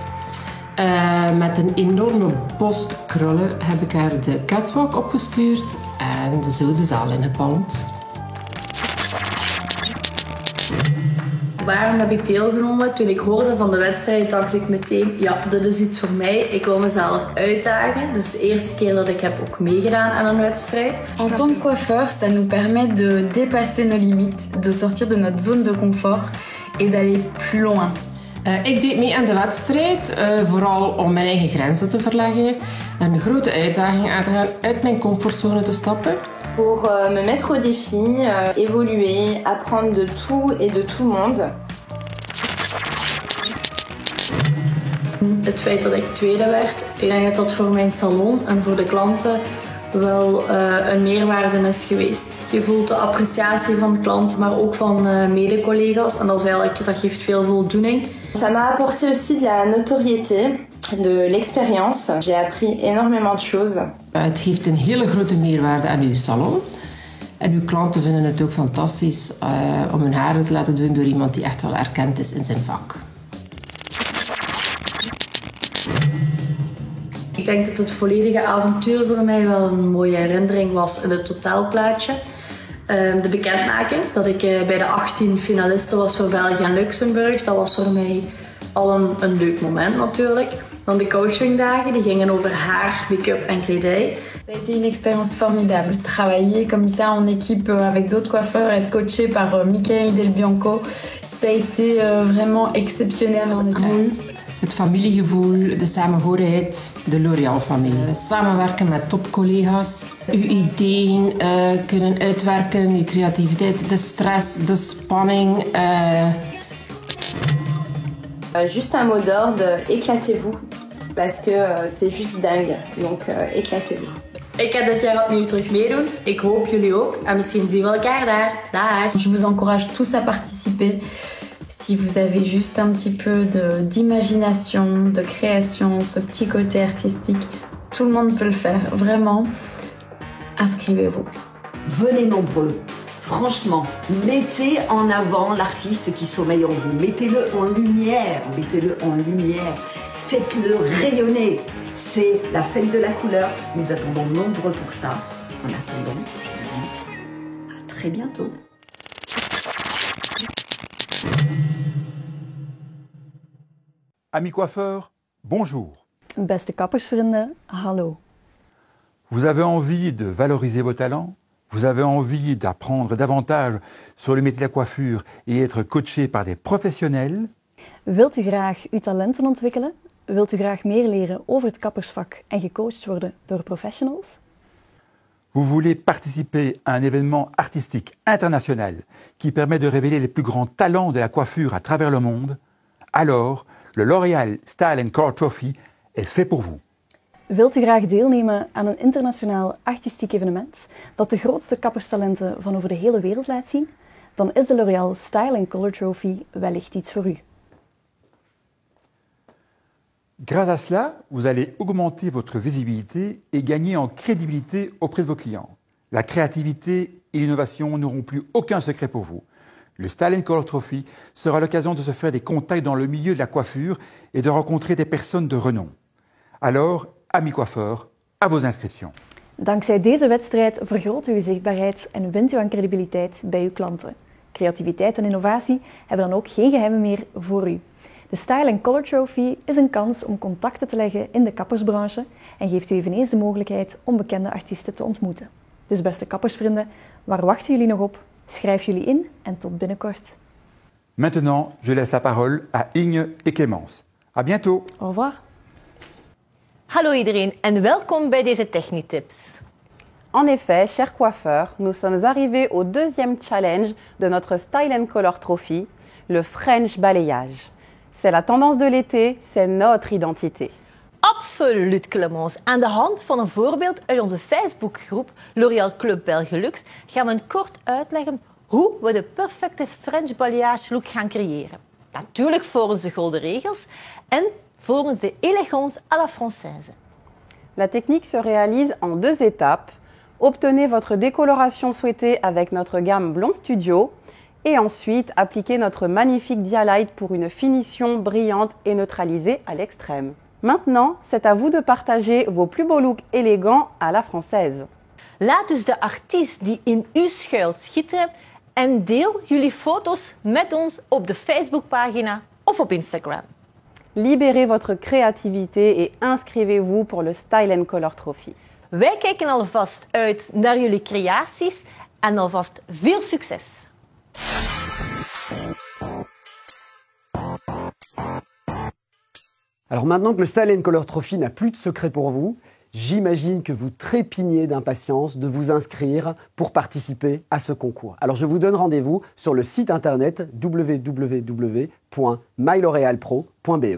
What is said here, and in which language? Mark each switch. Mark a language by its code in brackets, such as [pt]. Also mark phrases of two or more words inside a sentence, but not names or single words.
[nl] Met een enorme bos krullen heb ik haar de catwalk opgestuurd en zo de zaal ingepalmd. Waarom heb ik deelgenomen? Toen ik hoorde van de wedstrijd dacht ik meteen, ja, dit is iets voor mij. Ik wil mezelf uitdagen. Dus de eerste keer dat ik heb ook meegedaan aan een wedstrijd. [fr] En tant que coiffeur, ça nous permet de dépasser nos limites, de sortir de notre zone de confort et d'aller plus loin. [nl] Ik deed mee aan de wedstrijd, vooral om mijn eigen grenzen te verleggen. Een grote uitdaging aan te gaan uit mijn comfortzone te stappen. [fr] Pour me mettre au défi, évoluer, apprendre de tout et de tout le monde. [nl] Het feit dat ik tweede werd, ik denk dat dat voor mijn salon en voor de klanten wel een meerwaarde is geweest. Je voelt de appreciatie van de klant, maar ook van mede-collega's en dat geeft veel voldoening. [fr] Ça m'a apporté aussi de la notoriété, de l'expérience. J'ai appris énormément de choses. [nl] Het geeft een hele grote meerwaarde aan uw salon. En uw klanten vinden het ook fantastisch om hun haren te laten doen door iemand die echt wel erkend is in zijn vak. Ik denk dat het volledige avontuur voor mij wel een mooie herinnering was in het totaalplaatje. De bekendmaking, dat ik bij de 18 finalisten was voor België en Luxemburg, dat was voor mij al een leuk moment natuurlijk. Dan de coachingdagen, die gingen over haar, make-up en kledij. [fr] Ça a été une expérience formidable. Travailler comme ça en équipe avec d'autres coiffeurs, être coaché par Michael Del Bianco, ça a été vraiment exceptionnel. [nl] Het familiegevoel, de samenhorigheid, de L'Oréal-familie. Samenwerken met topcollega's, uw ideeën kunnen uitwerken, je creativiteit, de stress, de spanning. [fr] Juste un mot d'ordre, éclatez-vous. Parce que c'est juste dingue. Donc éclatez-vous. [nl] Ik ga dit jaar opnieuw terug meedoen. Ik hoop jullie ook. En misschien zien we elkaar daar. Dag! [fr] Je vous encourage tous à participer. Si vous avez juste un petit peu d'imagination, de création, ce petit côté artistique, tout le monde peut le faire. Vraiment, inscrivez-vous. Venez nombreux. Franchement, mettez en avant l'artiste qui sommeille en vous. Mettez-le en lumière. Mettez-le en lumière. Faites-le rayonner. C'est la fête de la couleur. Nous attendons nombreux pour ça. En attendant, je vous dis à très bientôt. Amis coiffeurs, bonjour. [nl] Beste kappersvrienden, hallo. [fr] Vous avez envie de valoriser vos talents? Vous avez envie d'apprendre davantage sur le métier de la coiffure et être coaché par des professionnels? [nl] Wilt u graag uw talenten ontwikkelen? Wilt u graag meer leren over het kappersvak en gecoacht worden door professionals? [fr] Vous voulez participer à un événement artistique international qui permet de révéler les plus grands talents de la coiffure à travers le monde? Alors, le L'Oréal Style & Color Trophy est fait pour vous. [nl] Wilt u graag deelnemen aan een internationaal artistiek evenement dat de grootste kapperstalenten van over de hele wereld laat zien? Dan is de L'Oréal Style & Color Trophy wellicht iets voor u. [fr] Grâce à cela, vous allez augmenter votre visibilité et gagner en crédibilité auprès de vos clients. La créativité et l'innovation n'auront plus aucun secret pour vous. Le Style & Color Trophy sera l'occasion de se faire des contacts dans le milieu de la coiffure et de rencontrer des personnes de renom. Alors, amis coiffeurs, à vos inscriptions. [nl] Dankzij deze wedstrijd vergroot u uw zichtbaarheid en wint u aan credibiliteit bij uw klanten. Creativiteit en innovatie hebben dan ook geen geheimen meer voor u. De Style & Color Trophy is een kans om contacten te leggen in de kappersbranche en geeft u eveneens de mogelijkheid om bekende artiesten te ontmoeten. Dus beste kappersvrienden, waar wachten jullie nog op? Schrijf jullie in en tot binnenkort. [fr] Maintenant, je laisse la parole à Inge et Clémence. À bientôt. Au revoir. [nl] Hallo iedereen en welkom bij deze Technitips. [fr] En effet, chers coiffeurs, nous sommes arrivés au deuxième challenge de notre Style & Color Trophy, le French balayage. C'est la tendance de l'été, c'est notre identité. [nl] Absoluut, Clémence. Aan de hand van een voorbeeld uit onze Facebookgroep L'Oréal Club Belgelux gaan we kort uitleggen hoe we de perfecte French balayage look gaan creëren. Natuurlijk volgens de gouden regels en volgens de [fr] élégance à la française. La technique se réalise en 2 étapes. Obtenez votre décoloration souhaitée avec notre gamme Blond Studio et ensuite appliquez notre magnifique Dialight pour une finition brillante et neutralisée à l'extrême. Maintenant, c'est à vous de partager vos plus beaux looks élégants à la française. [nl] Laat dus de artiest die in u schuilt schitteren en deel jullie foto's met ons op de Facebookpagina of op Instagram. [fr] Libérez votre créativité et inscrivez-vous pour le Style & Color Trophy. [nl] Wij kijken alvast uit naar jullie creaties en alvast veel succes! [fr] Alors maintenant que le Style & Color Trophy n'a plus de secret pour vous, j'imagine que vous trépignez d'impatience de vous inscrire pour participer à ce concours. Alors je vous donne rendez-vous sur le site internet www.mylorealpro.be.